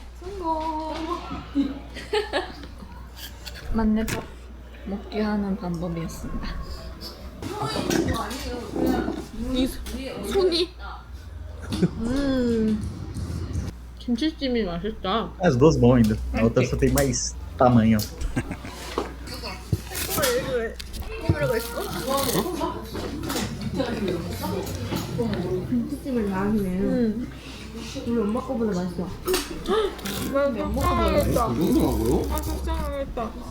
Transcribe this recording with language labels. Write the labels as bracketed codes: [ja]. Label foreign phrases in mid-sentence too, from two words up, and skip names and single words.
[ko] 맞네 밥 먹게 하는 방법이었습니다. 손이. 김치찜이 맛있다. [pt] As duas bom ainda. A outra só tem mais tamanho. [ko] 김치찜을 잘하시네. 우리 엄마 거보다 맛있어. 나 속상하겠다. 아 속상하겠다.